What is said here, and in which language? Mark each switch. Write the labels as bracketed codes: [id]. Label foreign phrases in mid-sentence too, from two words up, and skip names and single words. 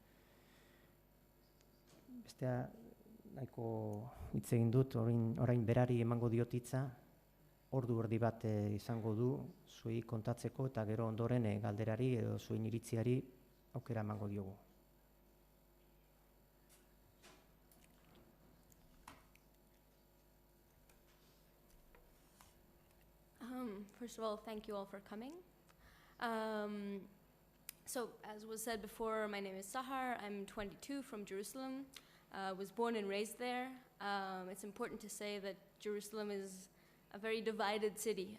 [eu] Bestea, nahiko hitz egin dut, orain berari emango diot hitza, ordu erdi bat izango du zuei kontatzeko eta gero ondoren galderari edo zuen iritziari aukera emango diogu. [en] First of all, thank you all for coming. So, as was said before, my name is Sahar. I'm 22 from Jerusalem. Was born and raised there. It's important to say that Jerusalem is a very divided city.